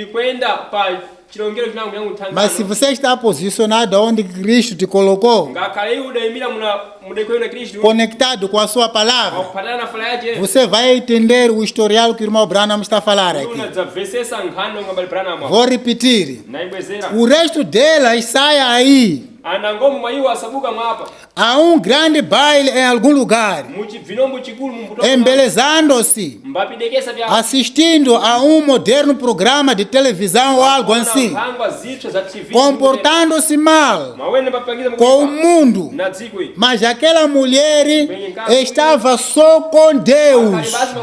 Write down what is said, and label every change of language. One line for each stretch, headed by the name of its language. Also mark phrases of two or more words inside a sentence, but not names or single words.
Portuguese: Mas se você está posicionado onde Cristo te colocou, conectado com a sua palavra, você vai entender o historial que o irmão Branham está a falar aqui. Vou repetir. O resto delas sai aí Anangomu maiwa asabuka mwapa. Há grande baile em algum lugar, embelezando-se, assistindo a moderno programa de televisão ou algo assim, comportando-se mal com o mundo. Mas aquela mulher estava só com Deus.